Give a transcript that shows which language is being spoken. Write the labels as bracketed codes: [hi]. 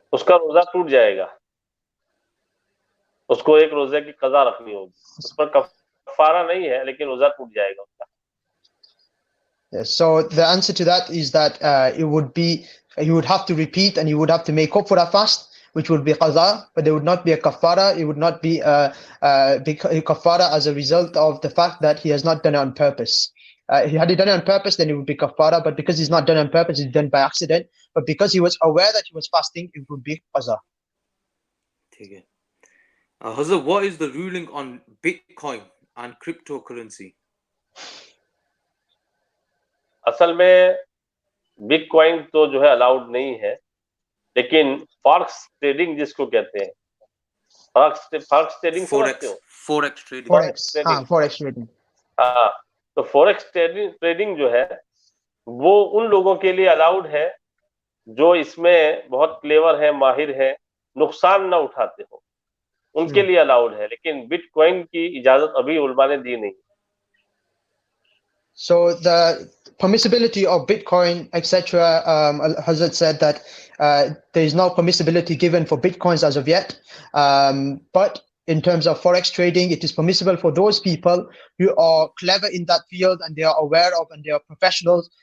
[hi] उसका रोजा टूट जाएगा, उसको एक रोजे की कज़ा रखनी होगी, उस पर कफारा नहीं है लेकिन रोजा टूट जाएगा उसका। [en] Yes, so the answer to that is that it would be, you would have to repeat and you would have to make up for that fast, which would be qaza, but there would not be a kafara. It would not be a kafara as a result of the fact that he has not done it on purpose. Had he done it on purpose, then it would be kafara, but because he's not done it on purpose, it's done by accident. But because he was aware that he was fasting, it would be qaza. Okay. Hazrat, what is the ruling on Bitcoin and cryptocurrency? [hi] असल में bitcoin तो जो है allowed नहीं है, लेकिन forex trading जिसको कहते हैं, फॉरेक्स ट्रेडिंग समझते हो? [en] forex trading, [hi] हाँ, तो फॉरेक्स ट्रेडिंग जो है वो उन लोगों के लिए अलाउड है जो इसमें बहुत क्लेवर है, माहिर है, नुकसान ना उठाते हो, उनके लिए अलाउड है, लेकिन बिटकॉइन की इजाजत अभी उलमा ने दी नहीं। [en] So the permissibility of Bitcoin, etc., Hazrat said that there is no permissibility given for Bitcoins as of yet. But in terms of Forex trading, it is permissible for those people who are clever in that field and they are aware of and they are professionals.